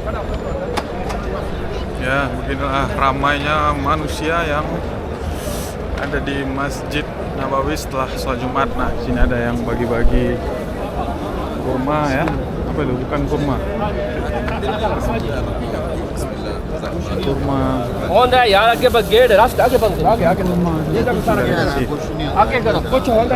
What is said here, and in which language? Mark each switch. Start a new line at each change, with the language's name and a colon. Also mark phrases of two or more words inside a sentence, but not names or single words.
Indonesian: Ya, beginilah ramainya manusia yang ada di Masjid Nabawi setelah sholat Jumat. Nah, sini ada yang bagi-bagi kurma ya. Apa itu? Bukan kurma. Kurma.
Hindi: कौन है यार आगे बस गेट है रास्ता आगे बस आगे आगे ये तक सारा आगे करो कुछ होगा